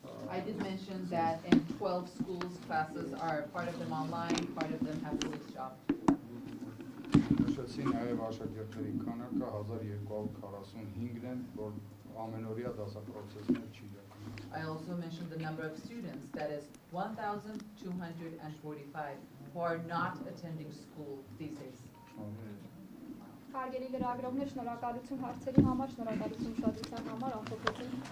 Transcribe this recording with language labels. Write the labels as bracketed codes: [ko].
[en] I did mention that in 12 schools, classes are part of them online, part of them have fully stopped. [hy] Նշեցի նաև աշակերտների քանակը 1245-ն են, որ ամենօրյա դասապրոցեսներ չի իրականացվում։ [en] I also mentioned the number of students, that is 1,245, who are not attending school these days. [hy] Հարգելի լրագրողներ, շնորհակալություն հարցերի համար, շնորհակալություն ուշադրության համար, ամփոփեցին։